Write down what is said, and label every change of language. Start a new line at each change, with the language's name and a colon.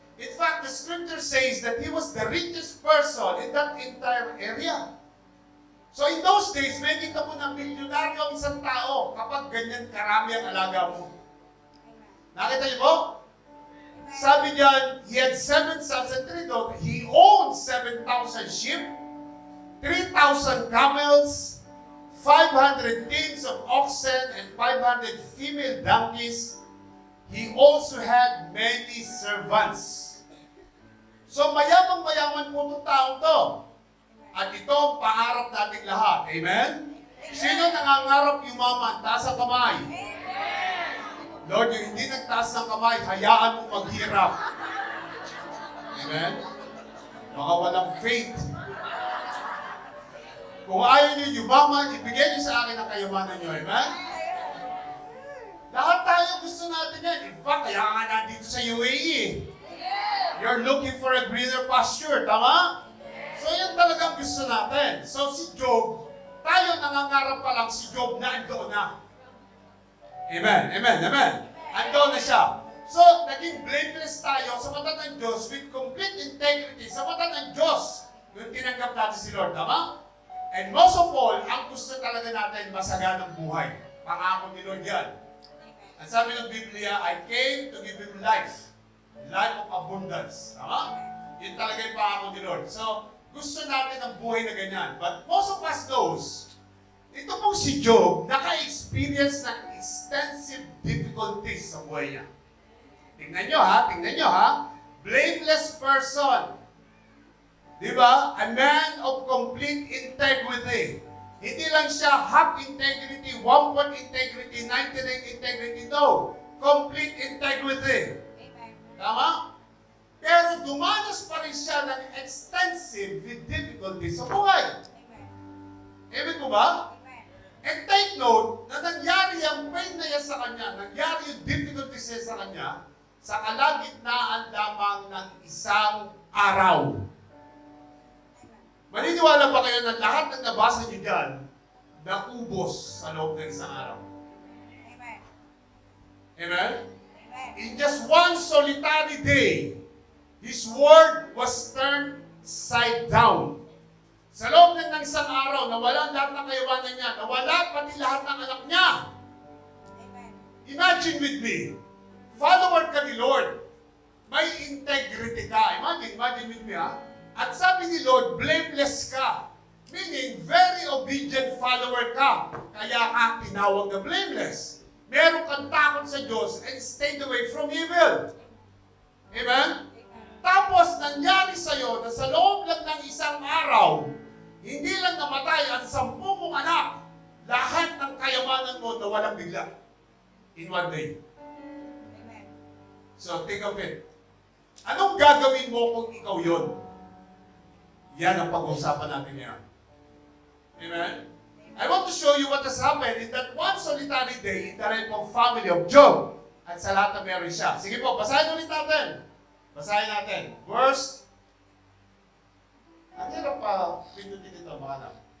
English: In fact, the scripture says that he was the richest person in that entire area.
Filipino: So in those days, may kita mo na milyonaryo ang isang tao kapag ganyan karami ang alaga mo. Nakita niyo po? Sabi niyan,
English: he had 7 sons and 3 daughters. He owned 7,000 sheep, 3,000 camels, 500 teams of oxen, and 500 female donkeys. He also had many servants.
Filipino: So mayamang-mayaman po itong taong to. At ito ang pangarap nating lahat. Amen? Sino nangangarap yumaman? Taas ang kamay. Lord, yung hindi nagtaas ng kamay, hayaan mo maghirap. Amen? Baka walang faith. Kung ayaw niyo yumaman, ibigay niyo sa akin ang kayamanan niyo. Amen? Lahat tayo gusto natin yan.
English: In fact,
Filipino: kaya nga nandito sa UAE.
English: You're looking for a greener pasture.
Filipino: Tama? So yan talagang gusto natin. So si Job, tayo nangangarap pa lang si Job na andoon na. Amen. Andoon na siya. So, naging blameless tayo sa mata ng Diyos
English: with complete integrity
Filipino: sa mata ng Diyos nung tinanggap natin si Lord. Tama?
English: And most of all,
Filipino: ang gusto talaga natin masaganang buhay. Pangako ni Lord yan. Ang sabi ng Biblia,
English: I came to give him life. Life of abundance.
Filipino: Tama? Yun talaga yung pangako ni Lord. So, gusto natin ang buhay na ganyan.
English: But most of us knows,
Filipino: ito pong si Job, naka-experience ng extensive difficulties sa buhay niya. Tingnan nyo ha. Blameless person. Diba?
English: A man of complete integrity.
Filipino: Hindi lang siya half integrity, 1% integrity, 99 integrity. No.
English: Complete integrity. Amen.
Filipino: Tama? Pero dumanas pa rin siya ng extensive difficulty sa buhay. Amen. Amen po ba? Amen.
English: And take note
Filipino: na nangyari ang pain na yan sa kanya, nangyari yung difficulties niya sa kanya, sa kalagitnaan lamang ng isang araw. Maniniwala ba kayo na lahat ng nabasa niyo dyan, naubos sa loob ng isang araw? Amen. Amen? Amen.
English: In just one solitary day, his word was turned side down.
Filipino: Sa loob ng isang araw, nawala lahat ng kayamanan niya, nawala pati lahat ng anak niya. Amen.
English: Imagine with me,
Filipino: follower ka ni Lord, may integrity ka.
English: Imagine with me
Filipino: ha. At sabi ni Lord, blameless ka. Meaning,
English: very obedient follower
Filipino: ka. Kaya ka tinawag na blameless. Meron kang takot sa Diyos
English: and stayed away from evil.
Filipino: Amen? Tapos, nangyari sa'yo na sa loob lang ng isang araw, hindi lang namatay ang 10 mong anak, lahat ng kayamanan mo nawalang bigla.
English: In one day. Amen. So, think of it.
Filipino: Anong gagawin mo kung ikaw yun? Yan ang pag-uusapan natin ngayon. Amen?
English: I want to show you what has happened in that one solitary day in the life of family of Job.
Filipino: At sa lahat na meron siya. Sige po, basahin ulit natin. Basahin natin. Verse. Ang hirap pa pindutin ito, mga anak.